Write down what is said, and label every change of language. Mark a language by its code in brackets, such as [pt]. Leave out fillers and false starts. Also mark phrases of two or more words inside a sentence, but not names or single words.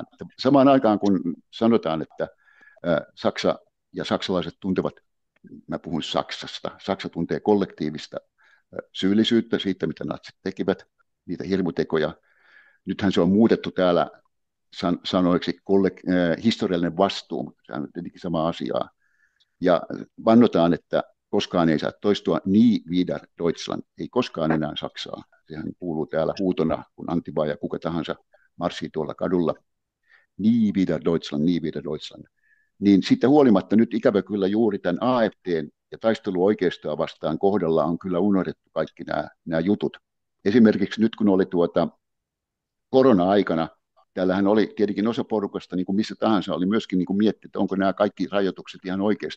[fi] Samaan aikaan kun sanotaan, että Saksa ja saksalaiset tuntevat, mä puhun Saksasta, Saksa tuntee kollektiivista syyllisyyttä siitä, mitä natsit tekivät, niitä hirmutekoja. Nythän se on muutettu täällä sanoiksi historiallinen vastuu, mutta se on tietenkin sama asiaa. Ja vannotaan, että koskaan ei saa toistua [de] nie wieder Deutschland, [fi] ei koskaan enää Saksaa. Sehän kuuluu täällä huutona, kun Antiba ja kuka tahansa marssii tuolla kadulla. [de] Nie wieder Deutschland, nie wieder Deutschland. [fi] Niin siitä huolimatta nyt ikävä kyllä juuri tämän AfDn ja taistelu oikeistoa vastaan kohdalla on kyllä unohdettu kaikki nämä jutut. Esimerkiksi nyt kun oli korona-aikana, täällähän oli tietenkin osa porukasta, niin kuin missä tahansa, oli myöskin niin kuin miettinyt, että onko nämä kaikki rajoitukset ihan oikeasti.